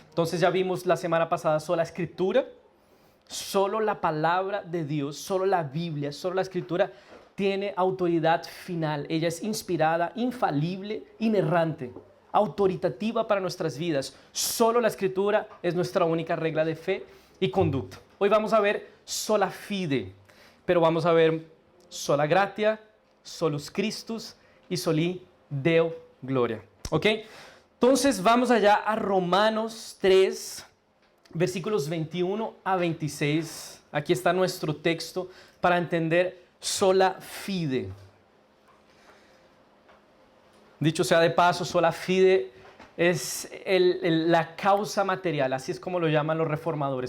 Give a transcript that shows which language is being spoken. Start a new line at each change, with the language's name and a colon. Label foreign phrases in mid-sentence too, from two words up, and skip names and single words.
Spanish: Entonces ya vimos la semana pasada sola Escritura, solo la palabra de Dios, solo la Biblia, solo la Escritura tiene autoridad final. Ella es inspirada, infalible, inerrante, autoritativa para nuestras vidas. Solo la Escritura es nuestra única regla de fe y conducta. Hoy vamos a ver
Latin: sola fide,
Spanish: pero vamos a ver
Latin: sola gratia, solus Christus
Spanish: y
Latin: soli Deo gloria.
Spanish: ¿Ok? Entonces vamos allá a Romanos 3, versículos 21 a 26. Aquí está nuestro texto para entender
Latin: sola fide.
Spanish: Dicho sea de paso,
Latin: sola fide
Spanish: es la causa material, así es como lo llaman los reformadores.